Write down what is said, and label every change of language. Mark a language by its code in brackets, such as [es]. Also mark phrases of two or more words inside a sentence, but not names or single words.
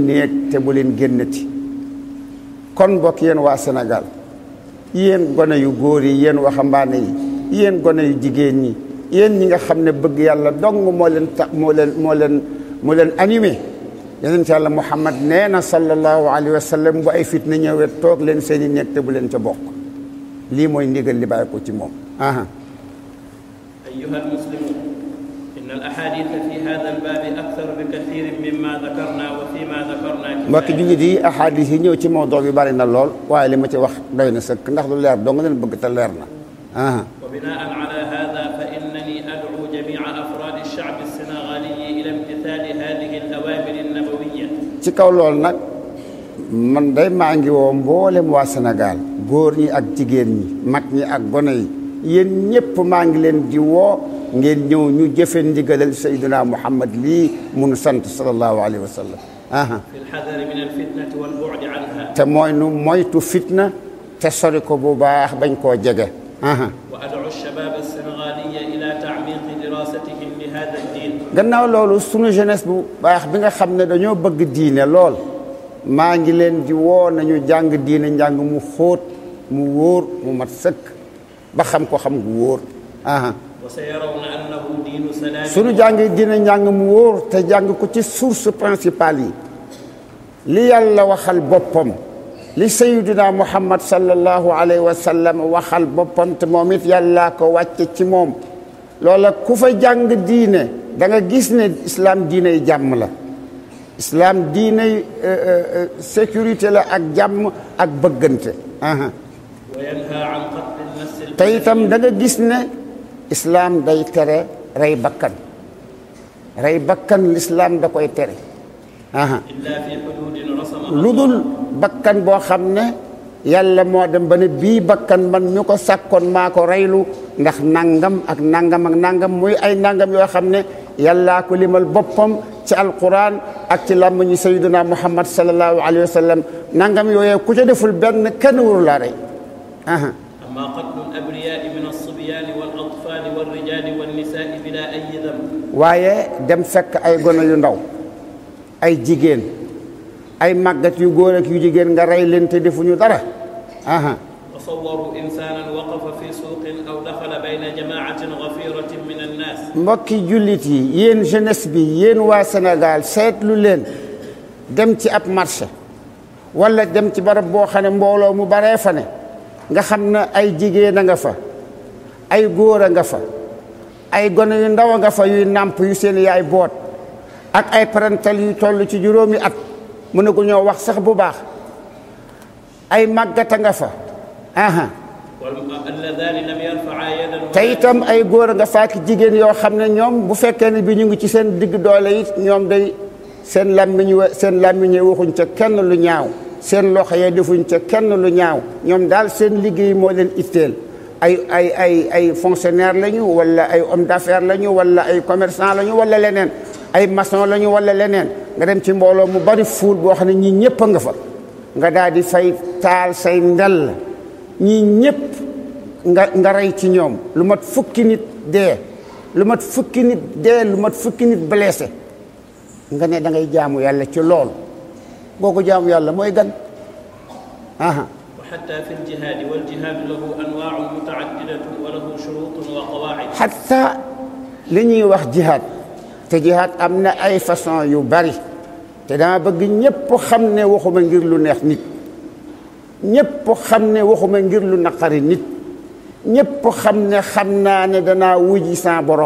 [wo] néeg te bu leen génnati kon bokk yéen waa Sénégal yéen gone yu góor yi yéen waxambaane yi yéen gone yu jigéen ñi yéen ñi nga xam ne bëgg yàlla dong moo leen animé yonent yàlla Muhammad nee na [ar] صلى الله عليه وسلم [wo] bu ay fitna ñëwee toog leen seen i néeg te bu leen ca bokk lii mooy ndigal li bàyyi ko ci moom [ar] أيها المسلمون إن الأحاديث في هذا الباب أكثر بكثير مما ذكرنا وفيما ذكرنا [wo] mbokk jullit yi ahadis yi ñëw ci mawduu bi bari na lool waaye li ma ci wax doy na sëkk ndax lu leer dong leen bëgg te leer na [ar] وبناء على هذا فإنني أدعو جميع أفراد الشعب السنغالي إلى امتثال هذه الأوامر النبوية [wo] ci kaw lool nag man day maa ngi woo mboolem waa Sénégal góor ñi ak jigéen ñi mag ñi ak gone yi yéen ñëpp maa ngi leen di woo ngeen ñëw ñu jëfe ndigalal Seydina Muhammad lii munu sant [ar] صلى الله عليه وسلم في الحذر من الفتنة والبعد عنها [wo] te mooy nu moytu fitna te sori ko bu baax bañ koo jege [ar] وأدعو الشباب السنغالي إلى تعميق دراستهم لهذا الدين [wo] gannaaw loolu sunu jeunesse bu baax bi nga xam ne dañoo bëgg diine lool maa ngi leen di woo nañu jàng diine njàng mu xóot mu wóor mu mat sëkk ba xam ko xam gu wóor [ar] وسيرون أنه دين سلام [wo] sunu jàngi dina njàng mu wóor te jàng ko ci [fr] source principale [wo] yi li yàlla waxal boppam li sayyidina Muhammad [ar] صلى الله عليه وسلم [wo] waxal boppam te moom it yàllaa ko wàcce ci moom loola ku fa jàng diine da nga gis ne islam diine yi jàmm la islam diine sécurité la ak jàmm ak bëggante [ar] وينهى عن قتل النفس [wo] te itam da nga gis ne islam day tere rey bakkan l'islam da koy tere [ar] إلا في حدود رسمها [wo] lu dul bakkan boo xam ne yàlla moo dem ba ne bii bakkan man ñu ko sàkkoon maa ko reylu ndax nangam ak nangam ak nangam muy ay nangam yoo xam ne yàllaa ko limal boppam ci alquran ak ci làmmiñu sayyidina Muhammad [ar] صلى الله عليه وسلم [wo] nangam yooyee ku ca deful benn kenn waru laa rey [ar] أما قتل الأبرياء من الصبيان والأطفال والرجال والنساء بلا أي ذنب [wo] waaye dem fekk ay gone yu ndaw ay jigéen ay màggat yu góor ak yu jigéen nga rey leen te defuñu dara [ar] تصوروا إنسانا وقف في سوق أو دخل بين جماعة غفيرة من الناس [wo] mbokki jullit yi yéen jeunesse bi yéen waa Sénégal seetlu leen dem ci ab marché wala dem ci barab boo xam ne mbooloo mu baree fa ne nga xam ne ay jigéen a nga fa ay góor a nga fa ay gone yu ndaw a nga fa yuy nàmp yu seen yaay boot ak ay parental yu toll ci juróomi at mu ne ko ñoo wax sax bu baax ay màggat a nga fa [ar] واللذان لم يرفعا يدا [wo] te itam ay góor a nga fa ak jigéen yoo xam ne ñoom bu fekkee ne bi ñu ngi ci seen digg doole it ñoom day seen làmmiñ waxuñ ca kenn lu ñaaw seen loxo ya defuñ ca kenn lu ñaaw ñoom daal seen liggéey moo leen itteel ay fonctionnaire lañu wala ay [fr] homme d'affaires [wo] lañu wala ay commerçant lañu wala leneen ay maçon lañu wala leneen nga dem ci mbooloo mu bari fuul boo xam ne ñii ñëpp a nga fa nga daal di fay taal say ndel ñii ñëpp nga rey ci ñoom lu mat fukki nit dee lu mat fukki nit blessé nga ne da ngay jaamu yàlla ci lool googu jaamu yàlla mooy gan [ar] وحتى في الجهاد والجهاد له أنواع متعددة وله شروط وقواعد [wo] حتى li ñuy wax jihaad te jihaad am na ay façon yu bari te dama bëgg ñëpp xam ne waxuma ngir lu neex nit ñëpp xam ne waxuma ngir lu naqari nit ñëpp xam ne xam naa ne danaa wuji sa borom